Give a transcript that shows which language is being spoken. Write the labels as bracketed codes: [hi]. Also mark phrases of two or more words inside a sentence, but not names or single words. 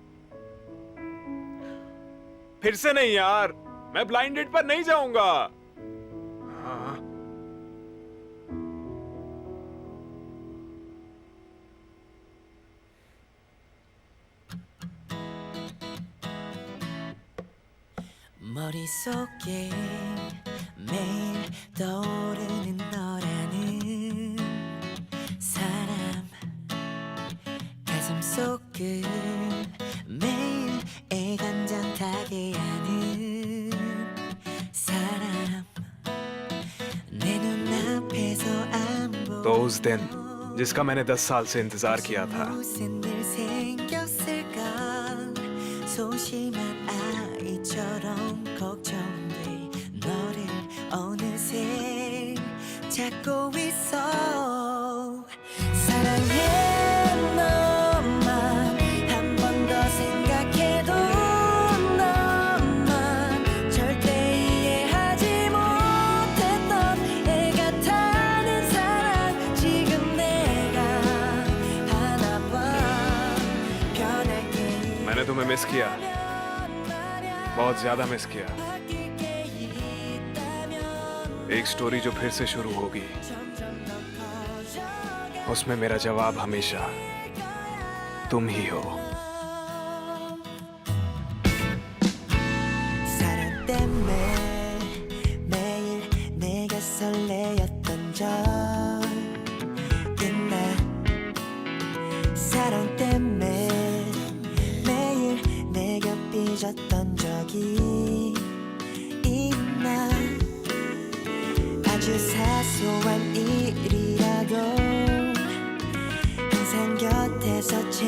[hi] फिर से नहीं यार, मैं ब्लाइंड डेट पर नहीं जाऊंगा। हाँ। [ko] 머릿속에 매일 떠오르는 너라는 사람 가슴 속을 매일 애간장타게 하는 사람 내 눈앞에서 안 보여 [hi] तो उस दिन जिसका मैंने 10 साल से इंतजार किया था, [ko] 무슨 일 생겼을까 소심한 아이처럼 걱정돼 너를 어느새 찾고 있어 사랑해 너만 한 번 더 생각해도 너만 절대 이해하지 못했던 애 같다는 사랑 지금 내가 하나 봐 변할게 [hi] मैंने तुम्हें मिस किया, बहुत ज्यादा मिस किया। एक स्टोरी जो फिर से शुरू होगी, उसमें मेरा जवाब हमेशा तुम ही हो। [ko] 사랑 때문에 매일 내가 설레었던 적 있나 사랑 때문에 매일 내가 삐졌던 적이 있나 아주 사소한 일이라도 항상 곁에서